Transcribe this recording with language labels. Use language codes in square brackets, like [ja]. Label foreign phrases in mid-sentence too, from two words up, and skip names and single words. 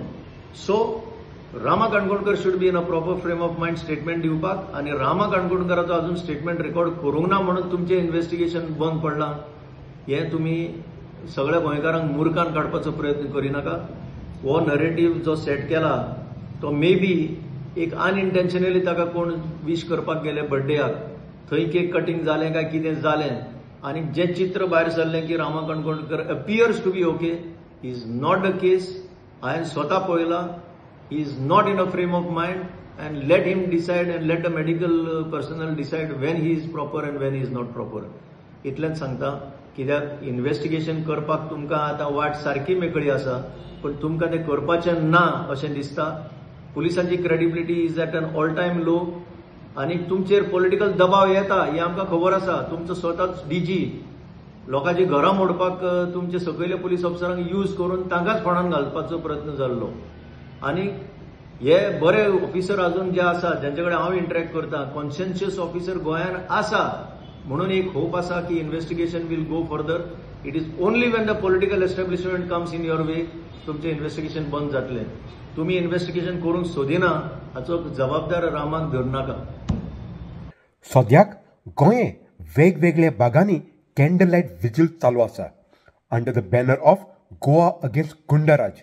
[kok] सो रामा काणकोणकर [en] should be in a proper frame of mind [kok] स्टेटमेंट दिवपाक, आनी रामा काणकोणकराचो अजून स्टेटमेंट रेकॉर्ड करूंक ना म्हणून तुमचें इन्व्हेस्टिगेशन बंद पडलां, हें तुमी सगळ्या गोंयकारांक मुर्खान काडपाचो प्रयत्न करिनाका। हो नरेटिव्ह जो सेट केला तो [en] may be [kok] एक अनइंटेन्शनली ताका कोण विश करपाक गेले बर्थडेयाक, थंय केक कटींग जालें काय कितें जालें, आनी जें चित्र भायर सरलें की रामा काणकोणकर [en] appears to be okay, is not the case. [kok] हांवें स्वता पळयलां, [en] he is not in a frame of mind, and let him decide and let the medical personnel decide when he is proper and when he is not proper. [kok] इतलेंच सांगता, कित्याक इन्व्हेस्टिगेशन करपाक तुमकां आतां वाट सारकी मेकळी आसा, पण तुमकां तें करपाचें ना अशें दिसता। पुलिसांची क्रेडिबिलिटी [en] is at an all time low, [kok] आनी तुमचेर पॉलिटिकल दबाव येता हें आमकां खबर आसा। तुमचो स्वताच डीजी लोकांची घरां मोडपाक तुमचे सकयल्या पुलीस अफसरांक यूज करून तांकांच फोंडान घालपाचो प्रयत्न जाल्लो। आनी हे बरे ऑफिसर अजून जे आसा जांचे कडेन हांव इंटरॅक्ट करता, [en] conscientious officer [kok] गोंयान आसा म्हणून एक होप आसा की [en] investigation will go further. it is only when the political establishment comes in your way [kok] तुमचें इन्व्हेस्टिगेशन बंद जातलें। तुमी इन्व्हेस्टिगेशन करूंक सोदिना हाचो जबाबदार रामाक धरनाका। सद्याक गोंये वेगवेगळ्या भागांनी [en] candle light vigil [kok] चालू आसा [en] under the banner of Goa against goondaraj.